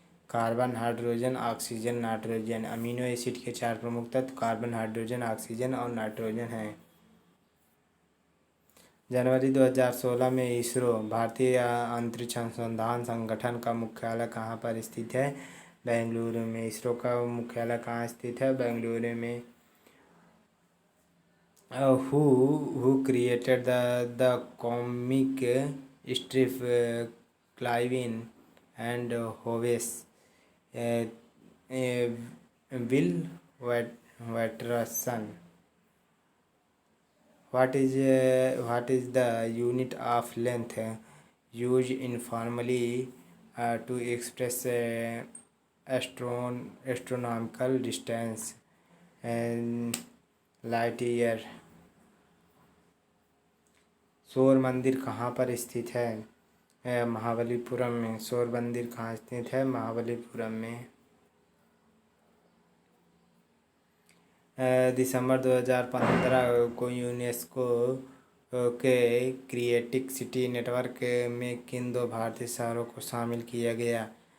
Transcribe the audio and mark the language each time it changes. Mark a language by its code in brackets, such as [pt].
[hi] Carbon, hydrogen, oxygen, nitrogen. Amino acid के 4 प्रमुख तत्व कार्बन, हाइड्रोजन, ऑक्सीजन और नाइट्रोजन हैं। जनवरी 2016 में इसरो भारतीय अंतरिक्ष अनुसंधान संगठन का मुख्यालय कहाँ पर स्थित है? बेंगलुरु में। इसरो का मुख्यालय कहाँ स्थित है? बेंगलुरु में। [en] Who created the comic strip Clive and Hobbes? Uh, uh, Will Watterson. What is the unit of length used informally to express astronomical distance and light year? [hi] सौर मंदिर कहाँ पर स्थित है? महाबलीपुरम में। सौर मंदिर कहाँ स्थित है? महाबलीपुरम में। दिसंबर 2015 को यूनेस्को के क्रिएटिव सिटी नेटवर्क में किन 2 भारतीय शहरों को शामिल किया गया?